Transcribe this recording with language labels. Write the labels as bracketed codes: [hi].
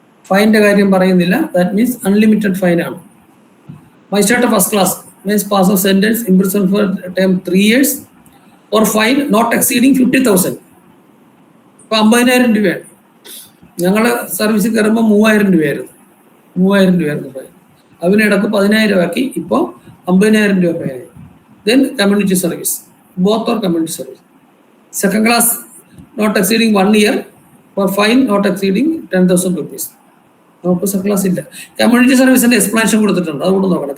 [ml] ഫൈൻ്റെ കാര്യം പറയുന്നില്ല. [en] That means unlimited fine ആണ്. Magistrate first class may pass of sentence imprisoned for time 3 years or fine not exceeding 50,000. [ml] ഇപ്പൊ 50,000 രൂപയാണ്. ഞങ്ങള് സർവീസിൽ കയറുമ്പോൾ 3,000 രൂപയായിരുന്നു. 3,000 രൂപയായിരുന്നു ഫൈൻ. അതിനിടക്ക് 10,000 ആക്കി. ഇപ്പോൾ 50,000 രൂപ ഫൈനായി. [en] Then community service, both or community service. Second class not exceeding 1 year or fine not exceeding 10,000 rupees. [ml] നമുക്ക് സെക്കൻഡ് ക്ലാസ് ഇല്ല. കമ്മ്യൂണിറ്റി സർവീസിന്റെ എക്സ്പ്ലനേഷൻ കൊടുത്തിട്ടുണ്ട്, അതുകൊണ്ട് നോക്കണം.